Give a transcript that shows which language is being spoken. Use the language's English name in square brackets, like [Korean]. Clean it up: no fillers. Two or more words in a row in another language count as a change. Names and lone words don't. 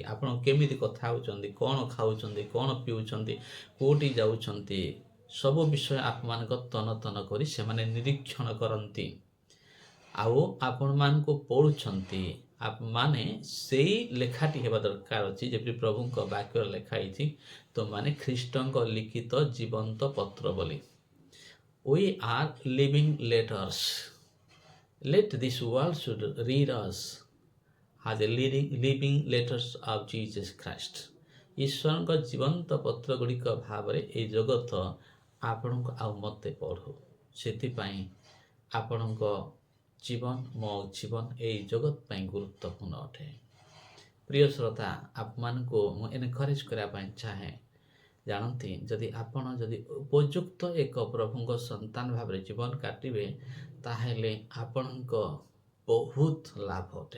[Odia] ଆପଣ କେମିତି କଥା ହେଉଛନ୍ତି, କ'ଣ ଖାଉଛନ୍ତି, କ'ଣ ପିଉଛନ୍ତି, କେଉଁଠି ଯାଉଛନ୍ତି, ସବୁ ବିଷୟ ଆପଣମାନଙ୍କ ତନ ତନ କରି ସେମାନେ ନିରୀକ୍ଷଣ କରନ୍ତି। ଆଉ ଆପଣମାନଙ୍କୁ ପଢ଼ୁଛନ୍ତି। ଆପଣମାନେ ସେଇ ଲେଖାଟି ହେବା ଦରକାର ଅଛି, ଯେପରି ପ୍ରଭୁଙ୍କ ବାକ୍ୟରେ ଲେଖା ହେଇଛି, ତୁମମାନେ ଖ୍ରୀଷ୍ଟଙ୍କ ଲିଖିତ ଜୀବନ୍ତ ପତ୍ର ବୋଲି। [English] We are living letters. Let this world should read us as a living letters of Jesus Christ. [Odia] ଈଶ୍ୱରଙ୍କ ଜୀବନ୍ତ ପତ୍ର ଗୁଡ଼ିକ ଭାବରେ ଏହି ଜଗତ ଆପଣଙ୍କୁ ଆଉ ମୋତେ ପଢ଼ୁ। ସେଥିପାଇଁ ଆପଣଙ୍କ ଜୀବନ, ମୋ ଜୀବନ ଏହି ଜଗତ ପାଇଁ ଗୁରୁତ୍ୱପୂର୍ଣ୍ଣ ଅଟେ। ପ୍ରିୟ ଶ୍ରୋତା, ଆପଣମାନଙ୍କୁ ମୁଁ ଏନକରେଜ୍ କରିବା ପାଇଁ ଚାହେଁ, ଜାଣନ୍ତି ଯଦି ଆପଣ ଉପଯୁକ୍ତ ଏକ ପ୍ରଭୁଙ୍କ ସନ୍ତାନ ଭାବରେ ଜୀବନ କାଟିବେ, ତାହେଲେ ଆପଣଙ୍କ ବହୁତ ଲାଭ ଅଟେ।